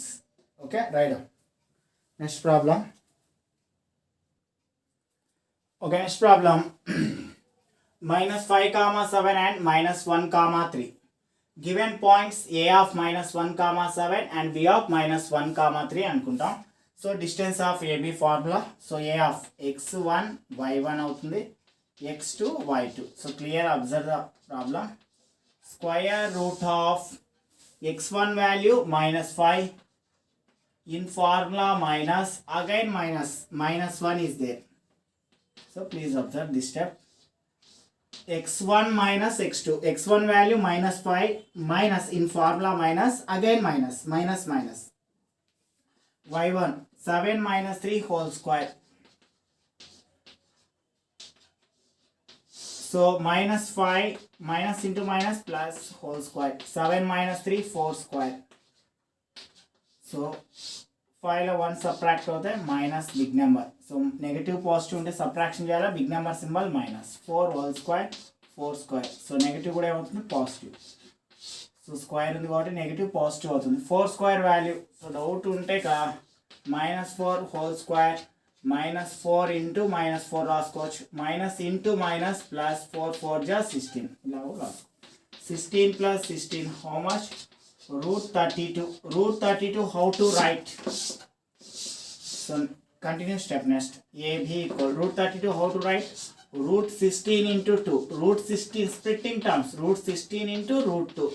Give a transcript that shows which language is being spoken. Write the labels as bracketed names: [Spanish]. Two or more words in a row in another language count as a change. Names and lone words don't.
[English] Okay, write down. Next problem. Okay, next problem. -5 comma 7 and -1 comma 3. Given points a of -1 comma 7 and b of -1 comma 3 అనుకుంటాం. So distance of AB formula. So a of x1 y1 అవుతుంది, x2 y2. So clear, observe the problem. Square root of x1 value -5. In formula minus, again -1 is there. So please observe this step. x1 minus x2. x1 value -5 minus in formula minus, again minus. y1 7 minus 3 whole square. So -5 minus into minus plus whole square. 7 minus 3 4 square. [Telugu] So 5 లో 1 సబ్ట్రాక్ట్ అవుతే [English] minus big number. so negative positive [Telugu] ఉంటే సబ్ట్రాక్షన్ చేయాలి, [English] big number symbol minus. 4 whole square 4 square. so negative [Telugu] కూడా ఏమవుతుంది? [English] పాజిటివ్. so square [Telugu] ఉంది కాబట్టి [English] negative positive [Telugu] అవుతుంది. [English] 4 square value. so doubt ఉంటే -4 whole square -4 into -4 రాసుకోవచ్చు. minus into minus plus 4 4 జా 16. [Telugu] ఇలా రాసుకో. [English] 16 plus 16 how much? Root 32. Root 32 how to write? So continue step next. AB equal root 32 how to write? Root 16 into 2. Root 16 splitting terms. Root 16 into root 2.